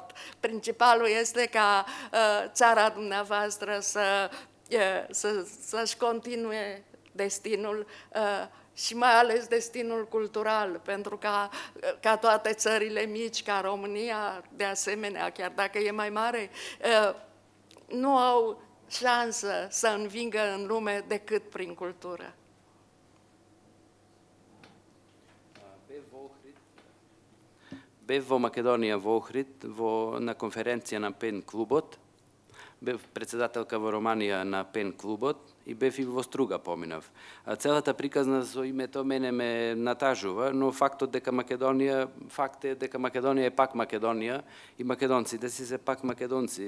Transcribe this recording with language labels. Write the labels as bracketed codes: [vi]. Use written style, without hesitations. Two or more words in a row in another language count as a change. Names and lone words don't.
[ro] Principalul este ca țara dumneavoastră să-și continue destinul și mai ales destinul cultural, pentru ca toate țările mici, ca România, de asemenea, chiar dacă e mai mare, nu au șansă să învingă în lume decât prin cultură. [mk] Бев во Македонија во Охрид на конференција на Пен клубот, бев председателка во Романија на Пен клубот и бев и во Струга поминав. Целата приказна со името мене ме натажува, но фактот дека факт е дека Македонија е пак Македонија и македонците си се пак македонци.